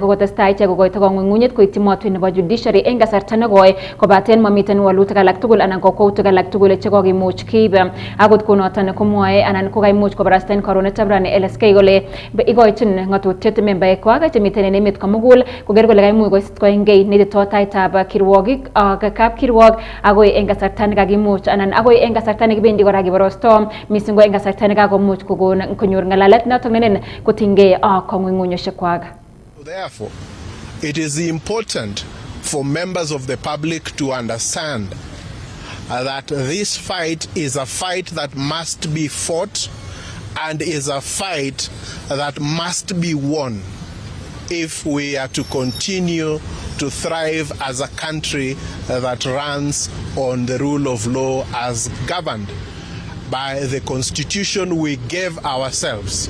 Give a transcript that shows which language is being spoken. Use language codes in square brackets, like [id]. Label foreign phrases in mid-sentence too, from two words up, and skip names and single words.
[kln] kokotestai ichek kokoito kong'ung'unyet koityi motwet nebo judiciary en kasarta nekoi kobaten mamiten walutik alak tugul anan kokwoutik alak tugul chekokimuch keib akot konoton komwoe anan kokaimuch kobarasta en karonetab rani LSK kole ikochin ng'atutiet membaekwak chemiten en emet komugul koker kole kaimuch koistoengei netitotaitab kirwokik ak kapkirwok akoi en kasarta nekakimuch anan akoi en kasarta nekibendi kora kiborosto mising ko en kasarta nekakomuch kokon konyor ng'alalet notok nenen kotinygei ak kong'ung'unyoshek kwak. [en] Therefore, it is important for members of the public to understand that this fight is a fight that must be fought and is a fight that must be won if we are to continue to thrive as a country that runs on the rule of law as governed by the constitution we gave ourselves.